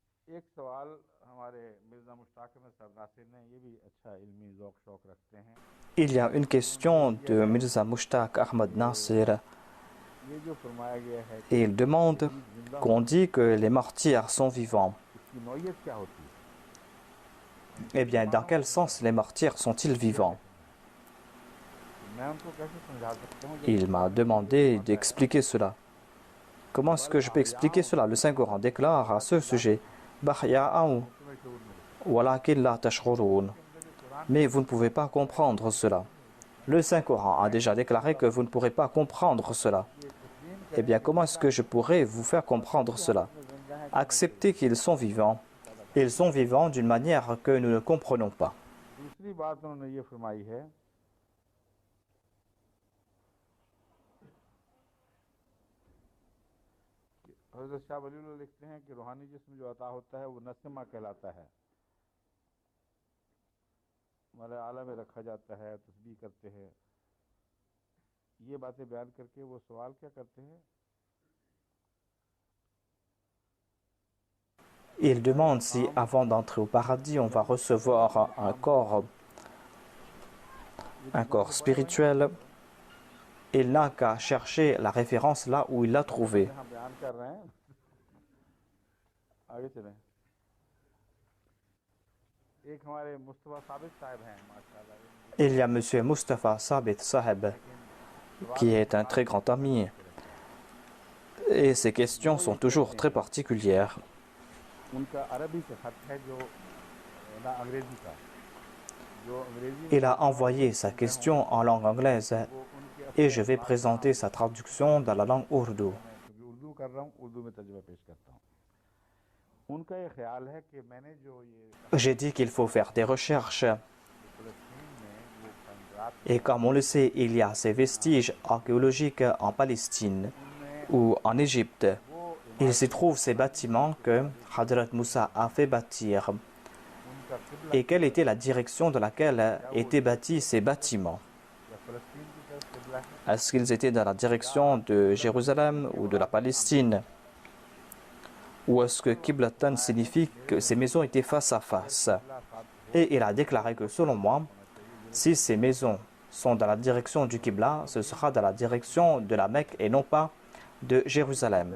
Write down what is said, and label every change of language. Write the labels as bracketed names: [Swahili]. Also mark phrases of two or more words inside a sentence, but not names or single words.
[Urdu] ایک سوال ہمارے مرزا مشتاق احمد صاحب ناصر نے، یہ بھی اچھا علمی ذوق شوق رکھتے ہیں. [French] Il y a une question de Mirza Mushtaq Ahmad Nasir. [Urdu] یہ جو فرمایا گیا ہے [French] Et il demande qu'on dit que les martyrs sont vivants. [Urdu] اس کی نوعیت کیا ہوتی ہے? [French] Eh bien, dans quel sens les martyrs sont-ils vivants? [Urdu] میں ان کو کیسے سمجھا سکتا ہوں? [French] Il m'a demandé d'expliquer cela. Comment est-ce que je peux expliquer cela? Le Saint-Coran déclare à ce sujet [Arabic] أحياء ولكن لا تشعرون. [French] Mais vous ne pouvez pas comprendre cela. Le Saint-Coran a déjà déclaré que vous ne pourrez pas comprendre cela. Eh bien, comment est-ce que je pourrais vous faire comprendre cela? Acceptez qu'ils sont vivants. Ils sont vivants d'une manière que nous ne comprenons pas. [Urdu] دوسری بات انہوں نے یہ فرمائی ہے کہ حضرت شاہ ولی اللہ لکھتے ہیں کہ روحانی جسم جو عطا ہوتا ہے وہ نسمہ کہلاتا ہے، ہمارے اعلیٰ میں رکھا جاتا ہے، تسبیح کرتے ہیں. یہ باتیں بیان کر کے وہ سوال کیا کرتے ہیں? [French] Il demande si, avant d'entrer au paradis, on va recevoir un corps spirituel. Il n'a qu'à chercher la référence là où il l'a trouvée. [Urdu] یہاں بیان کر رہے ہیں، آگے چلیں. ایک ہمارے مصطفیٰ ثابت صاحب ہیں ماشاءاللہ, [French] Il y a M. Mustafa Sabit Saheb, qui est un très grand ami. Et ses questions sont toujours très particulières. [Urdu] ان کا عربی سے خط ہے جو نہ انگریزی کا، جو انگریزی میں [French] Il a envoyé sa question en langue anglaise et je vais présenter sa traduction dans la langue ourdou. [Urdu] میں اردو کر رہا ہوں، اردو میں ترجمہ پیش کرتا ہوں۔ ان کا یہ خیال ہے کہ میں نے جو یہ [French] J'ai dit qu'il faut faire des recherches. [Urdu] فلسطین میں وہ کھنڈرات [French] Et comme on le sait, il y a ces vestiges archéologiques en Palestine ou en Égypte. Il s'y trouve ces bâtiments que Hadrat Moussa a fait bâtir. [Urdu] ان کا قبلہ [French] Et quelle était la direction de laquelle étaient bâtis ces bâtiments? [Urdu] یا فلسطین کی طرف قبلہ ہے, [French] Est-ce qu'ils étaient dans la direction de Jérusalem ou de la Palestine? Ou est-ce que Kiblatan signifie que ces maisons étaient face à face? Et il a déclaré que selon moi, si ces maisons sont dans la direction du Qibla, ce sera dans la direction de la Mecque et non pas de Jérusalem.